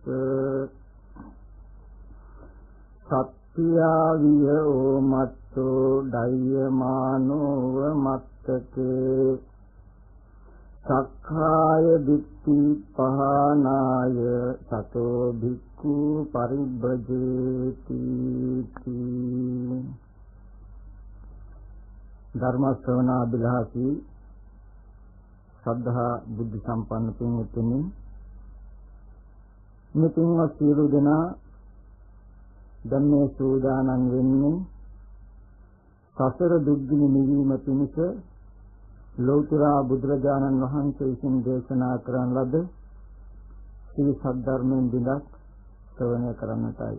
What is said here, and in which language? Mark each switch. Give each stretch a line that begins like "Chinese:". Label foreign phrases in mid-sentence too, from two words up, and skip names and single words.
Pali: සත්‍යාවියෝ මත් අරහතෝ දයමානෝව මත්තකේ සක්ඛාය දිට්ඨි පහනාය සතෝ භික්ඛු පරිබ්බජේති.
Sinhala: ධර්ම ශ්‍රවණ අභිලාෂී ශ්‍රද්ධා බුද්ධ සම්පන්න පින්වත්නි, මේ පින්වත් සියලු දෙනා දැන් මේ සූදානම් වෙන්නේ සසර දුක්ගිනි නිවීම පිණිස ලෞතර බුදුරජාණන් වහන්සේ විසින් දේශනා කරන ලද ශ්‍රී සද්ධර්මයෙන් බිඳක් ශ්‍රවණය කරන්නටයි.